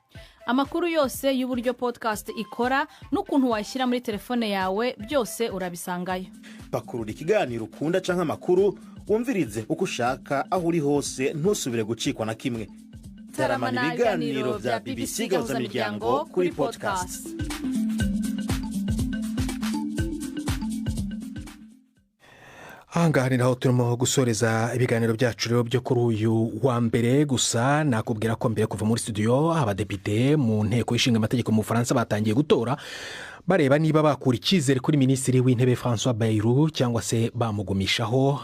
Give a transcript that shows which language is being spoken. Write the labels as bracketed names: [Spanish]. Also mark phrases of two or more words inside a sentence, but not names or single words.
[Kinyarwanda] Amakuru yose y'uburyo podcast ikora n'ukuntu washyira muri telefone yawe byose urabisangayo. [Rundi] Pakurura ikiganiro ukunda canke amakuru, wumvirize uko ushaka aho uri hose, ntusubire gucikwa na kimwe. Taramana ibiganiro vya BBC gahuza miryango kuri podcast. [Kinyarwanda] Ahangaha ni naho turimo gusoreza ibiganiro byacu rero byo kuri uyu wa mbere. Gusa nakubwira ko mbere kuva muri studio abadepite mu nteko ishinga amategeko mu Faransa batangiye gutora bareba niba bakura icyizere kuri minisitiri w'intebe François Bayrou cyangwa se bamugumishaho.